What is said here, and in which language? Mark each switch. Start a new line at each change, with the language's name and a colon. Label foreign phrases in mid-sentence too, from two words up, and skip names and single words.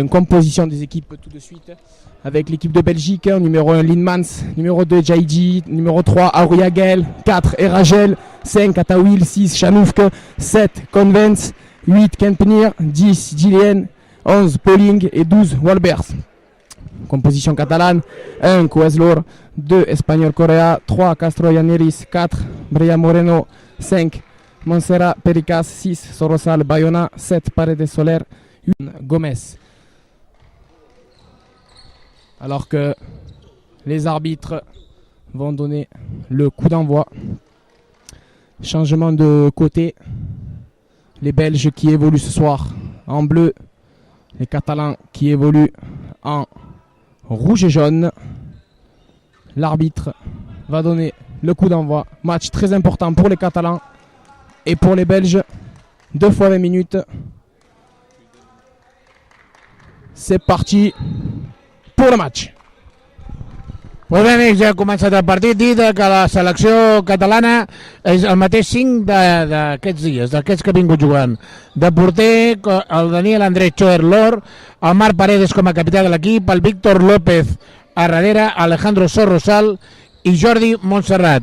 French: Composition des équipes tout de suite avec l'équipe de Belgique, numéro 1 Linmans, numéro 2 Jaïdi, numéro 3 Auriagel, 4 Eragel, 5 Atawil, 6 Chanoufke, 7 Convents, 8 Kempenir, 10 Gillian, 11 Pauling et 12 Walbers. Composition catalane, 1 Coeslor, 2 Espagnol Correa, 3 Castro Yaneris, 4 Brea Moreno, 5 Montserrat Pericas, 6 Sorosal Bayona, 7 Paredes Soler, 8 Gomez. Alors que les arbitres vont donner le coup d'envoi. Changement de côté. Les Belges qui évoluent ce soir en bleu. Les Catalans qui évoluent en rouge et jaune. L'arbitre va donner le coup d'envoi. Match très important pour les Catalans et pour les Belges. 2 fois 20 minutes. C'est parti pour le match.
Catalan: Molt bé, amics, ja ha començat el partit. Dir que la selecció catalana és el mateix 5 d'aquests dies, d'aquests que ha vingut jugant. De porter, el Daniel Andrés Choer-Lor, el Marc Paredes com a capità de l'equip, el Víctor López a darrere, Alejandro Sorrosal i Jordi Montserrat.